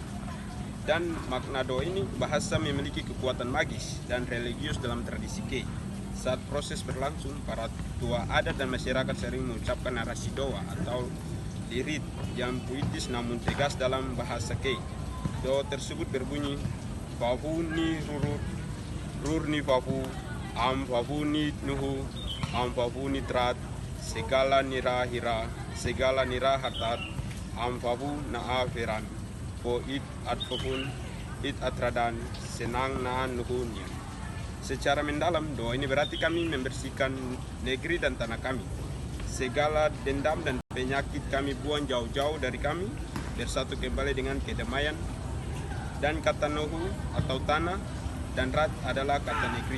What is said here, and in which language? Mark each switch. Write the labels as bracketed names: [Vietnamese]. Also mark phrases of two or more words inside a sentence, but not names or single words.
[Indonesian] Dan makna doa ini bahasa memiliki kekuatan magis dan religius dalam tradisi Kei. Saat proses berlangsung, para tua adat dan masyarakat sering mengucapkan narasi doa atau lirik yang puitis namun tegas dalam bahasa Kei. Doa tersebut berbunyi, [Kei] Fafu ni rur ni fafu, am fafu ni nuhu, am fafu ni trat, segala nira hira, segala nira hartat, am fafu na afiran, po it atfafun, it atradan, senang naan nuhunya. [Indonesian] Secara mendalam, doa ini berarti kami membersihkan negeri dan tanah kami. Segala dendam dan penyakit kami buang jauh-jauh dari kami, bersatu kembali dengan kedamaian. Dan kata Nuhu atau tanah dan Rat adalah kata negeri.